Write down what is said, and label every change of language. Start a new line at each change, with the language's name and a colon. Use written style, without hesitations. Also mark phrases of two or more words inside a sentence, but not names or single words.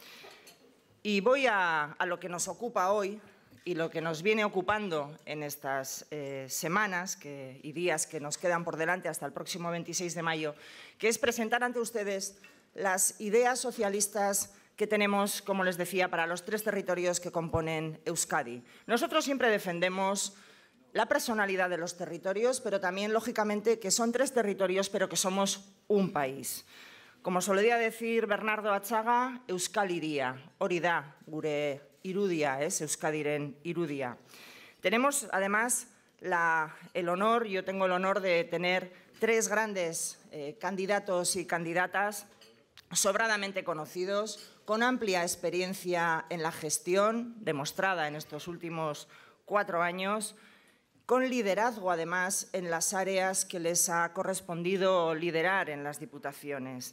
Spanish: Y voy a lo que nos ocupa hoy y lo que nos viene ocupando en estas semanas y días que nos quedan por delante hasta el próximo 26 de mayo, que es presentar ante ustedes las ideas socialistas que tenemos, como les decía, para los tres territorios que componen Euskadi. Nosotros siempre defendemos la personalidad de los territorios, pero también, lógicamente, que son tres territorios, pero que somos un país. Como solía decir
Basque: Bernardo Atxaga, Euskal Hiria, hori da gure irudia, Euskadiren irudia.
Spanish: Tenemos, además, yo tengo el honor de tener tres grandes candidatos y candidatas sobradamente conocidos, con amplia experiencia en la gestión, demostrada en estos últimos 4 años, con liderazgo, además, en las áreas que les ha correspondido liderar en las diputaciones.